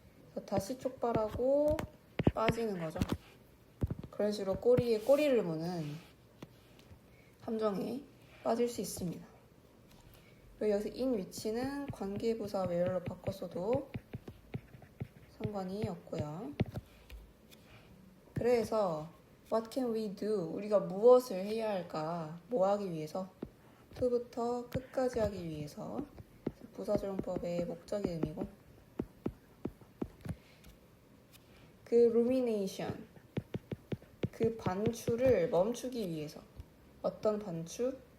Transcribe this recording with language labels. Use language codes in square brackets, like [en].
[ko] 그래서 다시 촉발하고 빠지는 거죠. 그런 식으로 꼬리에 꼬리를 무는 함정에 빠질 수 있습니다. 그리고 여기서 in 위치는 관계부사 where로 바꿨어도 상관이 없고요. 그래서 [en] what can we do? [ko] 우리가 무엇을 해야 할까? 뭐 하기 위해서? to부터 끝까지 하기 위해서. 부사조용법의 목적의 의미고, 그 rumination, 그 반추를 멈추기 위해서. 어떤 반추?